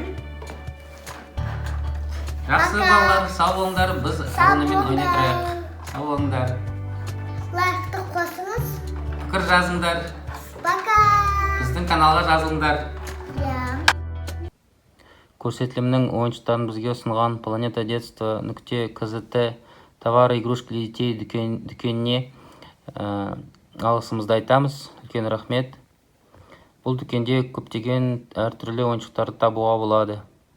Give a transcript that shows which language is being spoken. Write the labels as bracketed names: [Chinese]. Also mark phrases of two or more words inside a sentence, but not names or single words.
[Kazakh] Жақсы балалар, сау болыңдар, біз Арунамен ойнай тұрайық. Сау болыңдар. Лайкты қосыңыз. Пікір жазыңдар. [Russian] Пока. [Kazakh] Біздің каналға жазылыңдар. Иә. Көрсетілімнің ойыншықтарын бізге ұсынған Planeta Детство .kzt [Russian] товары игрушки для детей [Kazakh] дүкеніне алғысымызды айтамыз. Үлкен рахмет. Бұл дүкенде көптеген әртүрлі ойыншықтарды табуға болады.